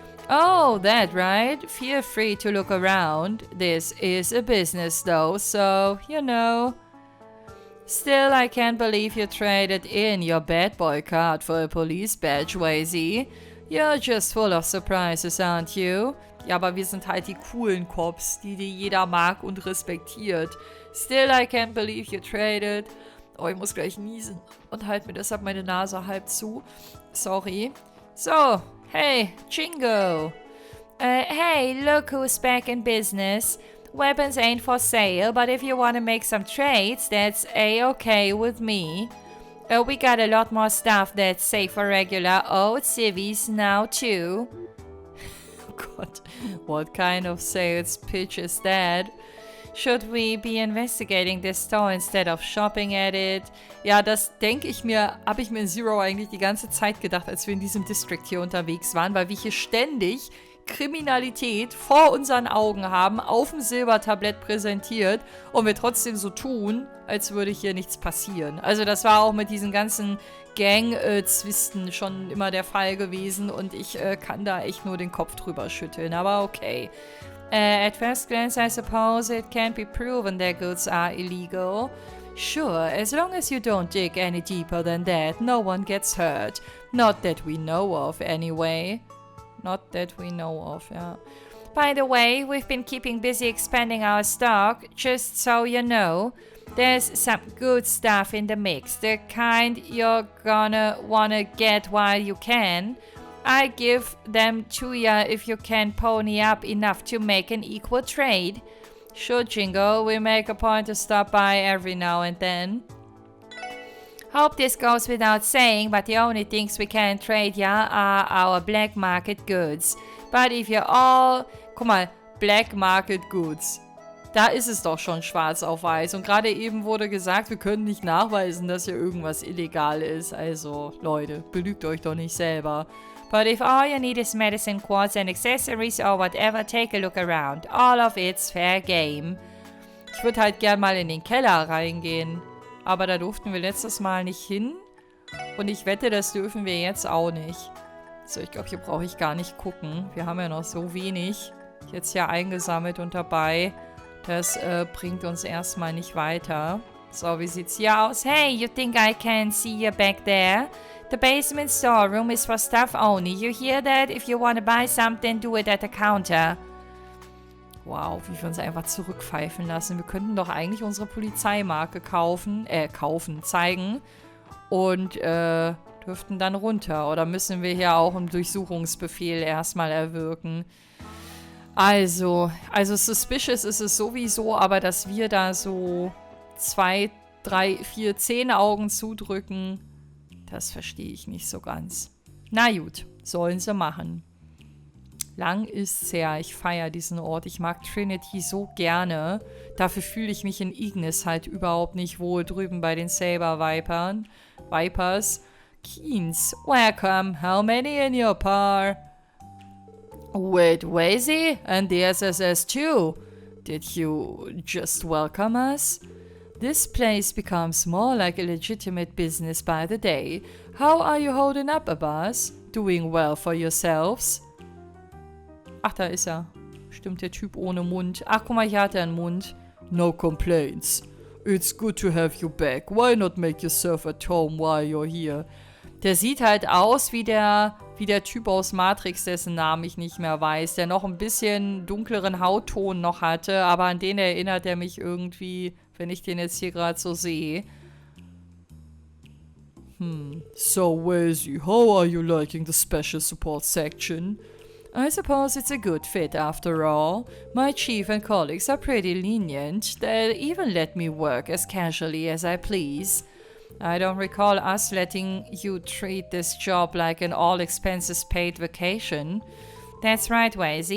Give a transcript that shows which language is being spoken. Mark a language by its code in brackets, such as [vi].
[en] Oh, that right? Feel free to look around. This is a business though, so, you know. Still, I can't believe you traded in your bad boy card for a police badge, Wazy. You're just full of surprises, aren't you? [de] Ja, aber wir sind halt die coolen Cops, die jeder mag und respektiert. [en] Still, I can't believe you traded. [de] Oh, ich muss gleich niesen und halt mir deshalb meine Nase halb zu. [en] Sorry. So, hey, Jingo. Hey, look who's back in business. Weapons ain't for sale, but if you want to make some trades, that's a-okay with me. We got a lot more stuff that's safe for regular old civvies now too. God, what kind of sales pitch is that? Should we be investigating this store instead of shopping at it? [de] Ja, das habe ich mir in Zero eigentlich die ganze Zeit gedacht, als wir in diesem District hier unterwegs waren, weil wir hier ständig Kriminalität vor unseren Augen haben, auf dem Silbertablett präsentiert und wir trotzdem so tun, als würde hier nichts passieren. Also das war auch mit diesen ganzen Gang-Zwisten schon immer der Fall gewesen und ich kann da echt nur den Kopf drüber schütteln, aber okay. [en] At first glance, I suppose it can't be proven their goods are illegal. Sure, as long as you don't dig any deeper than that, no one gets hurt. Not that we know of, anyway. Not that we know of, yeah. By the way, we've been keeping busy expanding our stock, just so you know. There's some good stuff in the mix, the kind you're gonna wanna get while you can. I give them to ya if you can pony up enough to make an equal trade. Sure, Jingo, we make a point to stop by every now and then. Hope this goes without saying, but the only things we can trade ya are our black market goods. But if you're all... [de] Guck mal, [en] black market goods. [de] Da ist es doch schon schwarz auf weiß. Und gerade eben wurde gesagt, wir können nicht nachweisen, dass hier irgendwas illegal ist. Also, Leute, belügt euch doch nicht selber. [en] But if all you need is medicine, quads and accessories or whatever, take a look around. All of it's fair game. [de] Ich würde halt gern mal in den Keller reingehen. Aber da durften wir letztes Mal nicht hin. Und ich wette, das dürfen wir jetzt auch nicht. So, ich glaube, hier brauche ich gar nicht gucken. Wir haben ja noch so wenig jetzt hier eingesammelt und dabei. Das bringt uns erstmal nicht weiter. So, wie sieht's hier aus? [en] Hey, you think I can see you back there? The basement storeroom is for staff only. You hear that? If you want to buy something, do it at the counter. [de] Wow, wie wir uns einfach zurückpfeifen lassen. Wir könnten doch eigentlich unsere Polizeimarke zeigen. Und, dürften dann runter. Oder müssen wir hier auch einen Durchsuchungsbefehl erstmal erwirken? Also suspicious ist es sowieso, aber dass wir da so 2, 3, 4, 10 Augen zudrücken, das verstehe ich nicht so ganz. Na gut, sollen sie machen. Lang ist's her, ich feiere diesen Ort. Ich mag Trinity so gerne. Dafür fühle ich mich in Ignis halt überhaupt nicht wohl drüben bei den Saber Vipers. [en] Keens, welcome. How many in your par? Wait, Wazy? And the SSS too? Did you just welcome us? This place becomes more like a legitimate business by the day. How are you holding up, Abbas? Doing well for yourselves? [de] Ach, da ist er. Stimmt, der Typ ohne Mund. Ach, guck mal, hier hat er einen Mund. [en] No complaints. It's good to have you back. Why not make yourself at home while you're here? [de] Der sieht halt aus wie der Typ aus Matrix, dessen Namen ich nicht mehr weiß, der noch ein bisschen dunkleren Hautton noch hatte, aber an den erinnert er mich irgendwie, wenn ich den jetzt hier gerade so sehe. [en] So, Wazy, how are you liking the special support section? I suppose it's a good fit after all. My chief and colleagues are pretty lenient. They'll even let me work as casually as I please. I don't recall us letting you treat this job like an all-expenses-paid vacation. That's right, Wazy.